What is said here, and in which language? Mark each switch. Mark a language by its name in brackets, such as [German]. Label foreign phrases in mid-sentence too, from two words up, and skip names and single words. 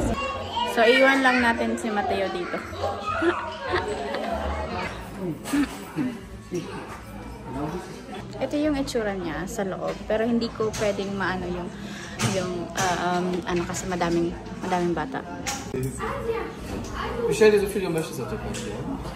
[Filipino] So, iwan lang natin si Mateo dito. Ito yung itsura niya sa loob. Pero hindi ko pwedeng maano yung kasi madaming bata. [German] Bestell dir so viel du möchtest auf der Karte, ja?